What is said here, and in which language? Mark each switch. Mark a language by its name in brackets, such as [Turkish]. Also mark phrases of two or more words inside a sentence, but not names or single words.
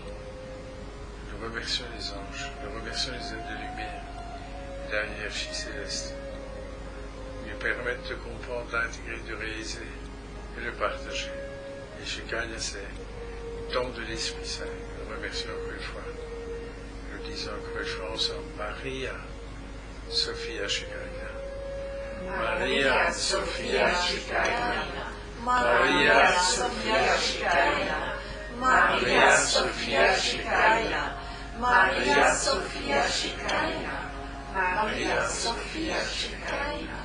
[French] Nous remercions les anges, nous remercions les êtres de lumière et la hiérarchie céleste. Ils nous permettent de comprendre, d'intégrer, de réaliser et de partager. Et Shekinah, c'est le don de l'Esprit Saint. Nous remercions encore une fois. Nous disons encore une fois ensemble, Maria, Sophia Shekinah. Maria, Sophia Shekinah. Maria, Sophia Shekinah. Maria, Sophia Shekinah. Maria, Sophia Shekinah. Maria, Sophia Shekinah.